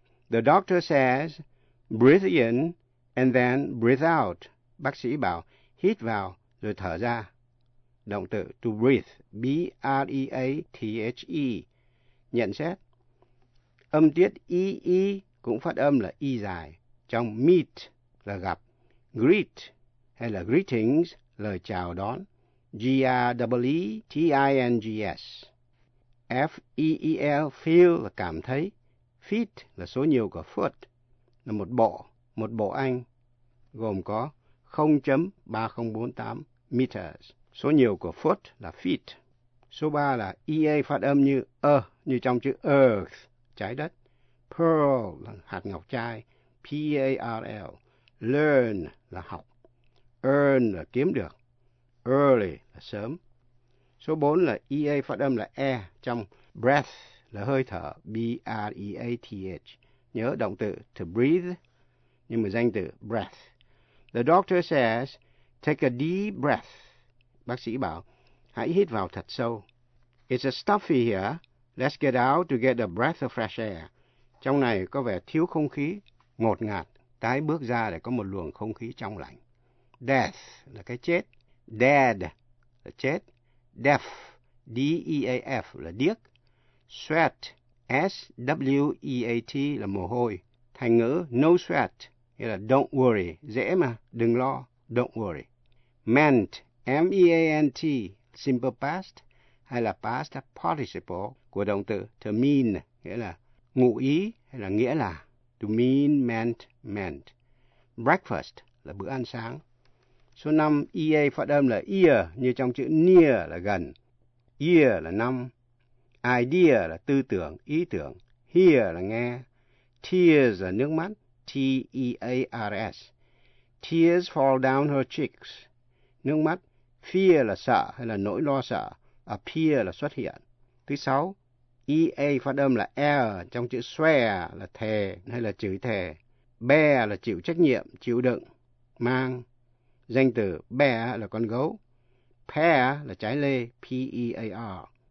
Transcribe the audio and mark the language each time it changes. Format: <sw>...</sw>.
<en>The doctor says, breathe in and then breathe out.</en> <vi>Bác sĩ bảo, hít vào rồi thở ra. Động từ to breathe, B-R-E-A-T-H-E. Nhận xét, âm tiết E-E cũng phát âm là E dài. Trong meet là gặp, greet hay là greetings, lời chào đón. G-R-E-E-T-I-N-G-S. F-E-E-L, feel là cảm thấy. Feet là số nhiều của foot. Là một bộ Anh, gồm có 0.3048 meters. Số nhiều của foot là feet. Số 3 là E-A phát âm như ơ, như trong chữ earth, trái đất. Pearl là hạt ngọc trai. P-A-R-L. Learn là học. Earn là kiếm được. Early là sớm. Số 4 là EA phát âm là E trong breath là hơi thở, B-R-E-A-T-H. Nhớ động từ to breathe, nhưng mà danh từ breath.</vi> <en>The doctor says, take a deep breath.</en> <vi>Bác sĩ bảo, hãy hít vào thật sâu.</vi> <en>It's a stuffy here, let's get out to get a breath of fresh air.</en> <vi>Trong này có vẻ thiếu không khí, ngột ngạt, tái bước ra để có một luồng không khí trong lành. Death là cái chết. Dead là chết. Deaf, D-E-A-F là điếc. Sweat, S-W-E-A-T là mồ hôi. Thành ngữ no sweat, nghĩa là</vi> <en>don't worry,</en> <vi>dễ mà, đừng lo, don't worry. Meant, M-E-A-N-T, simple past, hay là past participle của động từ to mean, nghĩa là ngụ ý hay là nghĩa là to mean, meant, meant. Breakfast là bữa ăn sáng. Số 5, EA phát âm là ear như trong chữ near là gần. Ear là năm. Idea là tư tưởng, ý tưởng. Hear là nghe. Tears là nước mắt. T-E-A-R-S.</vi> <en>Tears fall down her cheeks.</en> <vi>Nước mắt. Fear là sợ hay là nỗi lo sợ. Appear là xuất hiện. Thứ 6, EA phát âm là air trong chữ swear là thề hay là chửi thề. Bear là chịu trách nhiệm, chịu đựng, mang. Danh từ bear là con gấu. Pear là trái lê, P-E-A-R.</vi>